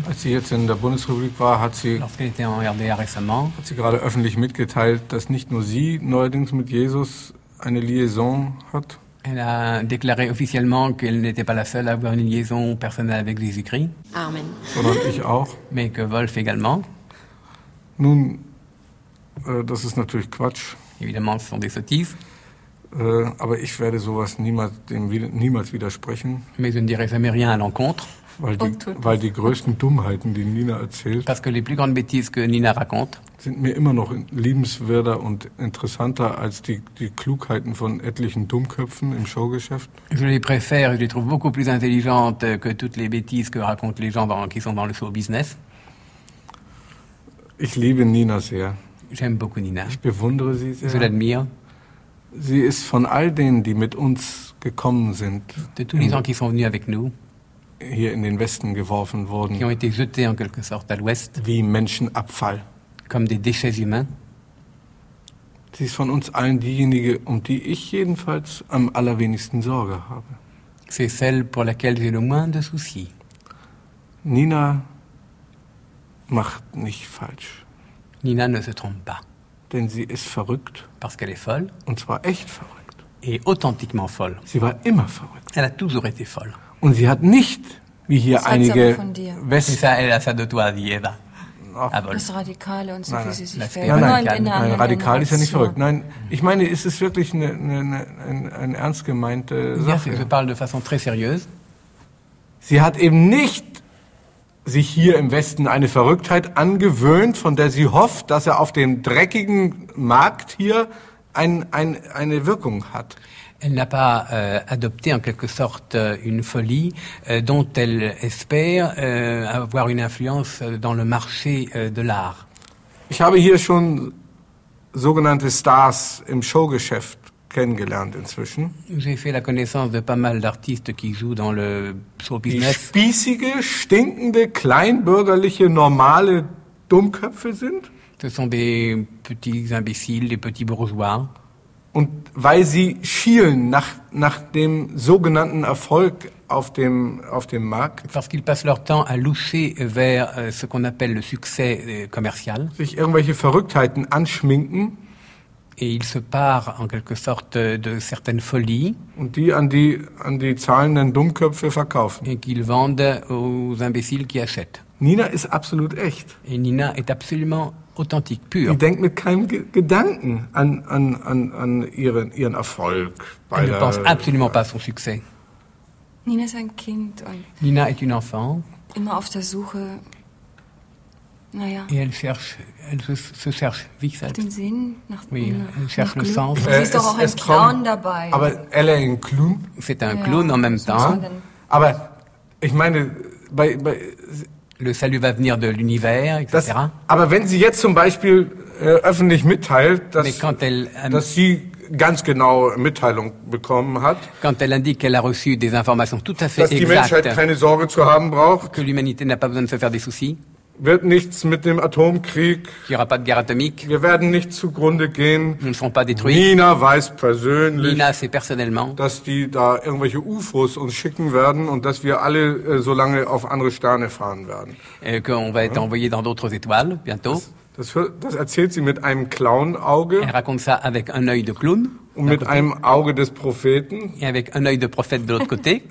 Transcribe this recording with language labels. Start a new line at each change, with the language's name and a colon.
German: Als sie jetzt in der Bundesrepublik war, hat sie,
French: lorsqu'elle était en RDA récemment,
German: hat sie gerade öffentlich mitgeteilt, dass nicht nur sie neuerdings mit Jesus eine Liaison hat.
French: Elle a déclaré officiellement qu'elle n'était pas la seule à avoir une liaison personnelle avec Jésus-Christ. Amen.
German: Sondern ich auch.
French: Mais que Wolf également.
German: Nun, das ist natürlich Quatsch.
French: Évidemment, ce sont des sottises.
German: Aber ich werde sowas niemals widersprechen.
French: Mais je ne dirai jamais rien à l'encontre.
German: Weil die größten Dummheiten, die Nina erzählt,
French: parce que les plus grandes bêtises que Nina raconte,
German: sind mir immer noch liebenswerter und interessanter als die Klugheiten von etlichen Dummköpfen im Showgeschäft.
French: Je les préfère, je les trouve beaucoup plus intelligentes que toutes les bêtises que racontent les gens qui sont dans le show business.
German: Ich liebe Nina sehr.
French: J'aime beaucoup Nina.
German: Ich bewundere sie sehr.
French: Je l'admire.
German: Sie ist von all denen, die mit uns gekommen sind,
French: de tous les gens qui sont venus avec nous,
German: hier in den Westen geworfen wurden,
French: qui ont été jetés en quelque sorte à l'Ouest,
German: wie Menschenabfall,
French: comme des déchets humains.
German: Sie ist von uns allen diejenige, um die ich jedenfalls am allerwenigsten Sorge habe.
French: C'est celle pour laquelle j'ai le moins de soucis.
German: Nina macht nicht falsch.
French: Nina ne se trompe pas.
German: Denn sie ist verrückt.
French: Parce qu'elle est folle.
German: Und zwar echt verrückt.
French: Et authentiquement folle.
German: Sie war immer verrückt.
French: Elle a toujours été folle.
German: Und sie hat nicht, wie hier das einige West...
French: Ça, elle a ça de toi, die Eva.
German: Das Radikale und so, nein, wie sie sich verhält. Nein, nein, radikal ist ja nicht verrückt. Nein, ich meine, ist es wirklich eine ernst gemeinte Sache?
French: Je parle de façon très sérieuse.
German: Sie hat eben nicht sich hier im Westen eine Verrücktheit angewöhnt, von der sie hofft, dass er auf dem dreckigen Markt hier eine Wirkung hat.
French: Elle n'a pas adopté en quelque sorte une folie dont elle espère avoir une influence dans le marché de l'art.
German: Ich habe hier schon sogenannte Stars im Showgeschäft kennengelernt inzwischen.
French: J'ai fait la connaissance de pas mal d'artistes qui jouent dans le show business.
German: Die spießige, stinkende, kleinbürgerliche, normale Dummköpfe sind.
French: Ce sont des petits imbéciles, des petits bourgeois.
German: Und weil sie schielen nach dem sogenannten Erfolg auf dem Markt.
French: Parce qu'ils passent leur temps à loucher vers ce qu'on appelle le succès commercial.
German: Sich irgendwelche Verrücktheiten anschminken.
French: Et il se part en quelque sorte de certaines folies.
German: Und die an die zahlenden Dummköpfe verkaufen.
French: Et qu'ils vendent aux imbéciles qui achètent.
German: Nina ist absolut echt.
French: Et Nina est absolument authentique, pure.
German: Sie denkt mit keinem Gedanken an ihren Erfolg.
French: Elle ne pense absolument pas à son succès.
German: Nina ist ein Kind.
French: Nina est une enfant.
German: immer auf der Suche. Naja.
French: Et elle cherche, elle se cherche
German: sich selbst. Den Sinn nach Glück.
French: Oui, elle cherche le sens.
German: Sie ist doch auch ein Clown dabei.
French: Aber elle est un clown. C'est un clown en même temps.
German: Aber ich meine, bei
French: le salut va venir de l'univers, etc.
German: Aber wenn sie jetzt zum Beispiel öffentlich mitteilt, dass sie ganz genau Mitteilung bekommen hat,
French: quand elle indique qu'elle a reçu des informations tout à fait
German: exactes, dass die Menschheit keine Sorge zu haben braucht,
French: que l'humanité n'a pas besoin de se faire des soucis,
German: wird nichts mit dem Atomkrieg,
French: qu'il n'y aura pas de guerre atomique,
German: wir werden nicht zugrunde gehen,
French: nous ne serons pas détruits.
German: Nina weiß persönlich,
French: Nina sait personnellement,
German: dass die da irgendwelche UFOs uns schicken werden und dass wir alle so lange auf andere Sterne fahren werden.
French: Et qu'on va être envoyé dans d'autres étoiles bientôt.
German: Das erzählt sie mit einem Clown-Auge.
French: Elle raconte ça avec un œil de clown.
German: Und mit einem Auge des Propheten.
French: Et avec un œil de prophète de l'autre côté.